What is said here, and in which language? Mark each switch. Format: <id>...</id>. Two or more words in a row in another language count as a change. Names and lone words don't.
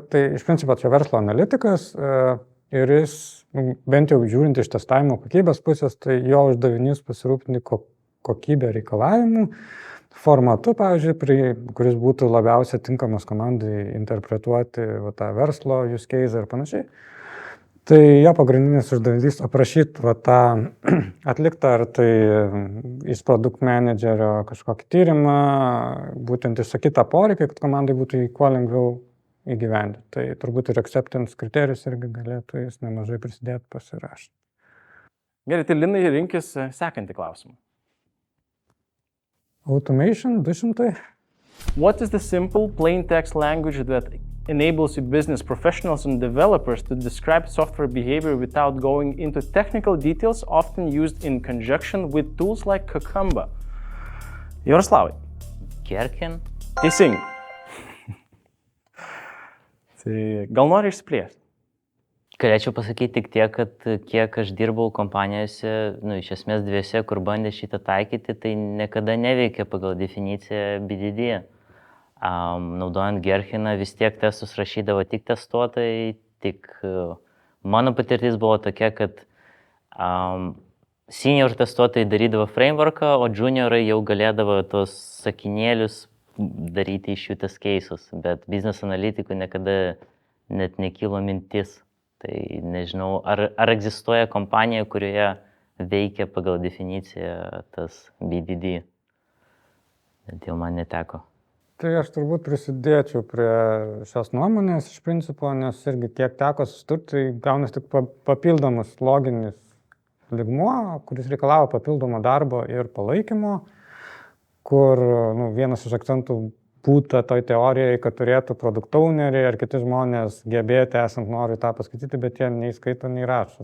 <lt>Tai iš principo čia verslo analitikas ir jis, bent jau žiūrint iš testavimo kokybės pusės, tai jo uždavinys pasirūpinti kokybę reikalavimų formatu, pavyzdžiui, kuris būtų labiausiai tinkamas komandai interpretuoti tą verslo</lt> <en>use case</en> <lt>ir panašiai. Tai jo pagrindinis uždavinys aprašyti tą atliktą ar tai iš produkt managerio kažkokį tyrimą, būtent išsakytą poreikį, kad komandai būtų jį kuo lengviau įgyvendinti. Tai turbūt ir acceptance kriterijus irgi galėtų jis nemažai prisidėti pasirašyti. Gerai, tai Linai rinkis sekantį klausimą.</lt> <en>Automation 200. What is the simple plain text language that enables you business professionals and developers to describe software behavior without going into technical details, often used in conjunction with tools like Cucumber?</en> <lt>Jaroslavai. Gherkin. Teisingai. Tai gal nori išsiplėsti? Galėčiau pasakyti tik tiek, kad kiek aš dirbau kompanijose, iš esmės dviese, kur bandė šitą taikyti, tai niekada neveikia pagal definiciją BDD. Naudojant Gherkiną vis tiek testus rašydavo tik testuotojai, tik mano patirtis buvo tokia, kad senior testuotojai darydavo frameworką, o juniorai jau galėdavo tos sakinėlius daryti iš jų</lt> <en>test cases,</en> <lt>bet business analitikų niekada net nekilo mintis. Tai nežinau, ar egzistuoja kompanija, kurioje veikia pagal definiciją tas BDD. Bet jau man neteko. Tai aš turbūt prisidėčiau prie šios nuomonės iš principo, nes irgi kiek teko susidurti, tai gaunas tik papildomas loginis lygmuo, kuris reikalavo papildomo darbo ir palaikymo, kur vienas iš akcentų būtų toj teorijai, kad turėtų</lt> <en>product owneriai</en> <lt>ar kiti žmonės gebėti, esant nori tą paskaityti, bet jie nei skaito, nei rašo.</lt>